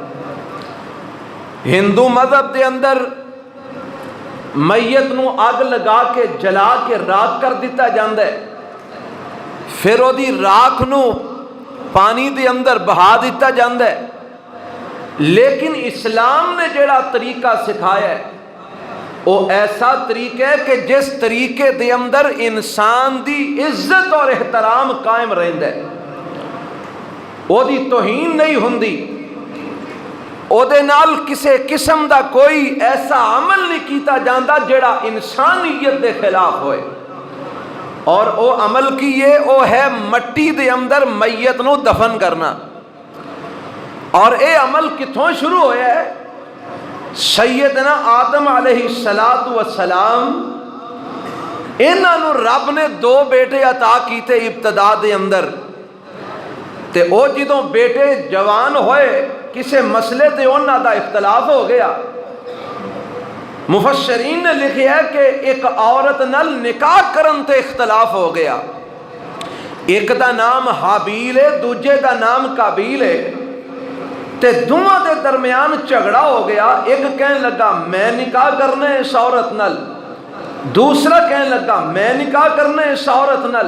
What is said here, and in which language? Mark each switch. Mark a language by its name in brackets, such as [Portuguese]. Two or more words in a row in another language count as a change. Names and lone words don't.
[Punjabi] ہندو مذہب دے اندر میت نو اگ لگا کے جلا کے راکھ کر دیتا جاندا ہے، پھر او دی راکھ نو پانی دے اندر بہا دیتا جاندا ہے۔ لیکن اسلام نے جڑا طریقہ سکھایا ہے وہ ایسا طریقہ ہے کہ جس طریقے دے اندر انسان دی عزت اور احترام قائم رہندا ہے، وہ دی توہین نہیں ہوندی، او دے نال کسے قسم دا کوئی ایسا عمل نہیں کیتا جاندا جڑا انسانیت دے خلاف ہوئے۔ اور او عمل کیے او ہے مٹی دے اندر میت نو دفن کرنا۔ اور اے عمل کتھوں شروع ہویا ہے؟ سیدنا آدم علیہ السلام انہاں نو رب نے 2 بیٹے عطا کیتے ابتدا دے اندر، تے او جدوں بیٹے جوان ہوئے کسے مسئلے تے انہاں دا اختلاف ہو گیا۔ مفسرین نے لکھیا ہے کہ ایک عورت نال نکاح کرن تے اختلاف ہو گیا، ایک دا نام حابیل ہے دوجے دا نام قابیل ہے، تے دونوں دے درمیان جھگڑا ہو گیا۔ ایک کہنے لگا میں نکاح کرنے اس عورت نال، دوسرا کہنے لگا میں نکاح کرنے اس عورت نال۔